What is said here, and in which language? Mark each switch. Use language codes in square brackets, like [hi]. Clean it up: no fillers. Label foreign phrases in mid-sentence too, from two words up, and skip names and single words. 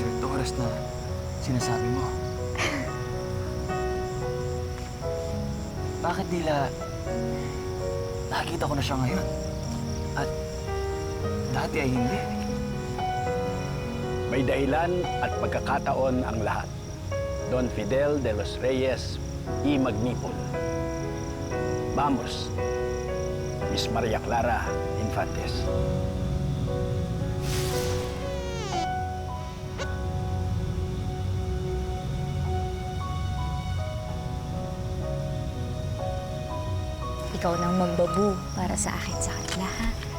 [tl] Torres na sinasabi mo. Bakit nakikita ko na siya ngayon? At dati ay hindi. May dahilan at pagkakataon ang lahat. Don Fidel de los Reyes y Magnipol. [es] Vamos, Miss Maria Clara Infantes. [tl] Ikaw nang magbabu para sa akin sa kanila, ha?